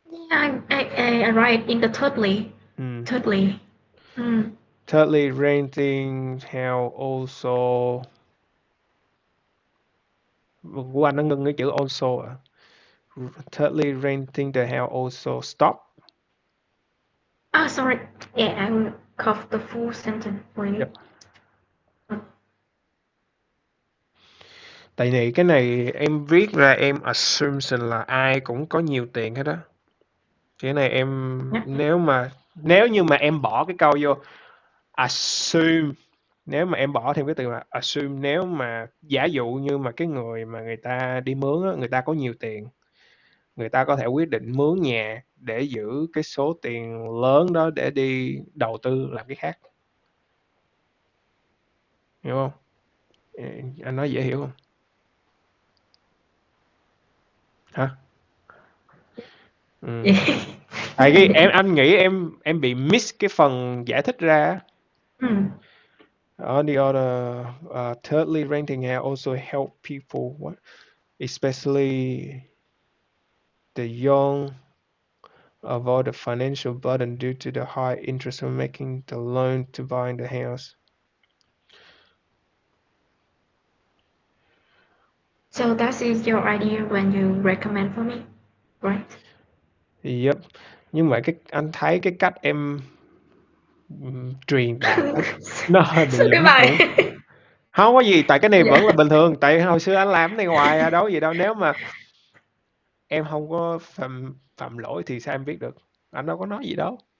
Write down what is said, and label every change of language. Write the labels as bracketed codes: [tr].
[en] Yeah, I write in the thirdly. Mm. Thirdly. Thirdly, renting house also [vi] của anh nó ngưng cái chữ also à. [en] Thirdly, renting the house also stop. Ah, sorry. Yeah, I will cough the full sentence for you. Yep. [vi] Tại vì cái này em viết ra em assumption là ai cũng có nhiều tiền hết á. Cái này em [en] Yeah. [vi] nếu như mà em bỏ cái câu vô assume, nếu mà em bỏ thêm cái từ là assume, nếu mà giả dụ như mà cái người mà người ta đi mướn á, người ta có nhiều tiền, người ta có thể quyết định mướn nhà để giữ cái số tiền lớn đó để đi đầu tư làm cái khác, hiểu không? Anh nói dễ hiểu không? Hả? [en] Yeah. [vi] Tại cái anh nghĩ em bị miss cái phần giải thích ra. [en] On the other, thirdly, renting house also help people, especially the young, avoid the financial burden due to the high interest of making the loan to buying the house. So that is your idea when you recommend for me, right? Yep. [vi] Nhưng mà anh thấy cái cách em truyền đạt nó hơi bị Sao cái lủng củng. bài Không có gì, tại cái này dạ vẫn là bình thường, tại hồi xưa anh làm cái này hoài à, đâu có gì đâu. Nếu mà em không có phạm lỗi thì sao em biết được, anh đâu có nói gì đâu.